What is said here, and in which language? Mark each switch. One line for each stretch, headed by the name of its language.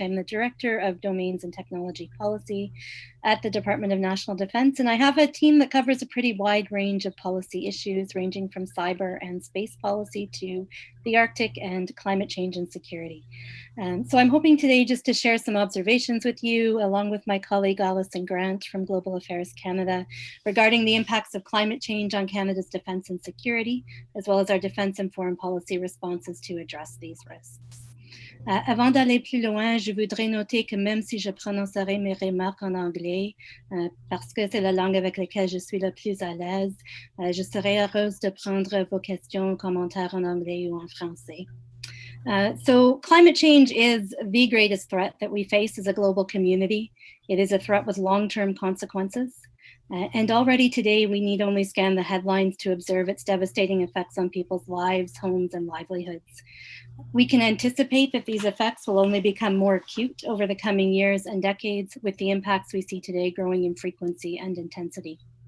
English: I'm the Director of Domains and Technology Policy at the Department of National Defense, and I have a team that covers a pretty wide range of policy issues, ranging from cyber and space policy to the Arctic and climate change and security. So I'm hoping today just to share some observations with you, along with my colleague Alison from Global Affairs Canada, regarding the impacts of climate change on Canada's defense and security, as well as our defense and foreign policy responses to address these risks.
French: Avant d'aller plus loin, je voudrais noter que même si je prononcerai mes remarques en anglais, parce que c'est la langue avec laquelle je suis le plus à l'aise, je serai heureuse de prendre vos questions, commentaires en anglais ou en français.
English: So climate change is the greatest threat that we face as a global community. It is a threat with long-term consequences. And already today, we need only scan the headlines to observe its devastating effects on people's lives, homes, and livelihoods. We can anticipate that these effects will only become more acute over the coming years and decades, with the impacts we see today growing in frequency and intensity.